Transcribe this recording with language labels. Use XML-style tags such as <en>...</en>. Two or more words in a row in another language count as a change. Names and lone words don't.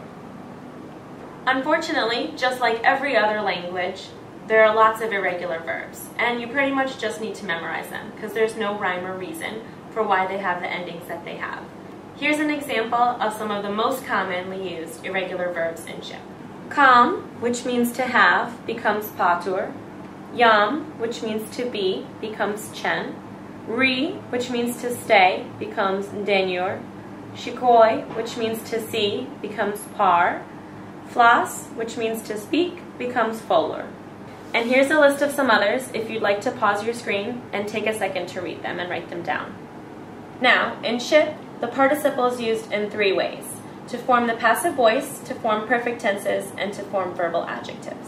<en>Unfortunately, just like every other language, there are lots of irregular verbs, and you pretty much just need to memorize them, because there's no rhyme or reason for why they have the endings that they have. Here's an example of some of the most commonly used irregular verbs in Shqip. Kam, which means to have, becomes patur. Jam, which means to be, becomes qen. Ri, which means to stay, becomes ndenjur. Shikoj, which means to see, becomes par. Flas, which means to speak, becomes folur. And here's a list of some others if you'd like to pause your screen and take a second to read them and write them down. Now, in Shqip, the participle is used in three ways: to form the passive voice, to form perfect tenses, and to form verbal adjectives.</en>